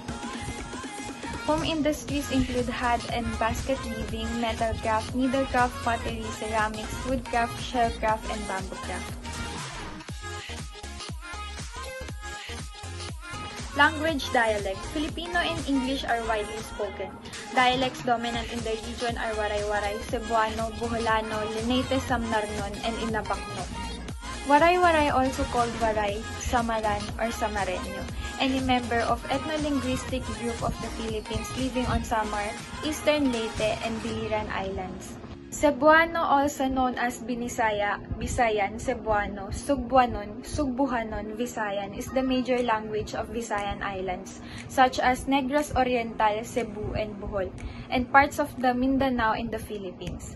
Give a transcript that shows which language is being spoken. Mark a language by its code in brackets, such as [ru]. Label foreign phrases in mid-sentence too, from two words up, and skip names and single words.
[en] Home industries include hat and basket weaving, metal craft, needlecraft, pottery, ceramics, woodcraft, shellcraft, and bamboo craft. Language dialect. Filipino and English are widely spoken. Dialects dominant in the region are Waray-Waray, Cebuano, Boholano, Leyte, Samnarnon, and Inabakno. Waray-Waray, also called Waray, Samaran, or Samareño, and a member of ethno-linguistic group of the Philippines living on Samar, Eastern Leyte, and Biliran Islands. Cebuano, also known as Binisaya, Bisayan, Cebuano, Sugbuanon, Sugbuhanon, Visayan, is the major language of Visayan Islands, such as Negros Oriental, Cebu, and Bohol, and parts of the Mindanao in the Philippines.